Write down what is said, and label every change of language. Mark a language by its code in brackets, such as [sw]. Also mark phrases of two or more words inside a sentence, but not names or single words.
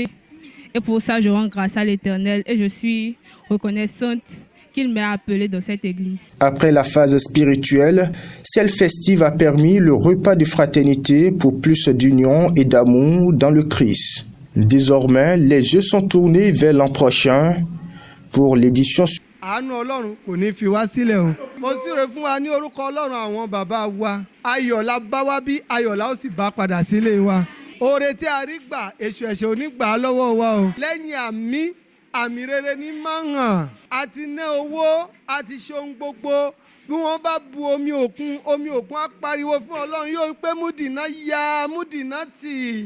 [fr] Et pour ça, je rends grâce à l'Éternel et je suis reconnaissante qu'il m'ait appelée dans cette église. Après la phase spirituelle, celle festive a permis le repas de fraternité pour plus d'union et d'amour dans le Christ. Désormais, les yeux sont tournés vers l'an prochain pour l'édition suivante. [yo] Àánú Ọlọ́run kò ní fi wá sílẹ̀ o. Mo súre fún wa ní orúkọ Ọlọ́run àwọn bàbá wa. Ayọ̀ la bá wá bí ayọ̀ la ó sì bá padà sílé wa. oore tí a rí gbà èṣù ẹ̀ṣẹ̀ ò ní gbà á lọ́wọ́ wa o. lẹ́yìn àmì rere ní máa hàn. a ti ná owó a ti ṣe ohun gbogbo. bí wọ́n bá bu omi òkun á pariwo fún ọlọ́run yóò pé múdìná ya múdìná tì.